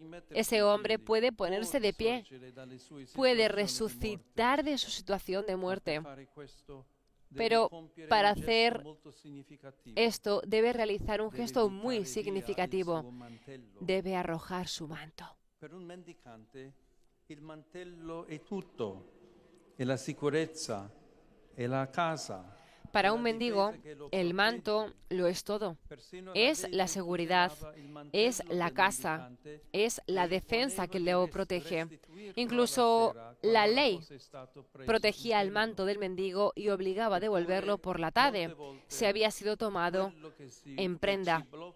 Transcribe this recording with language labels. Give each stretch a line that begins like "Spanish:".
Spanish: Ese hombre puede ponerse de pie, puede resucitar de su situación de muerte. Pero para hacer esto debe realizar un gesto muy significativo. Debe arrojar su manto.
Italian: Per un mendicante il mantello è tutto, è la sicurezza, è la casa.
Spanish: Para un mendigo, el manto lo es todo. Es la seguridad, es la casa, es la defensa que le protege. Incluso la ley protegía el manto del mendigo y obligaba a devolverlo por la tarde si había sido tomado en prenda.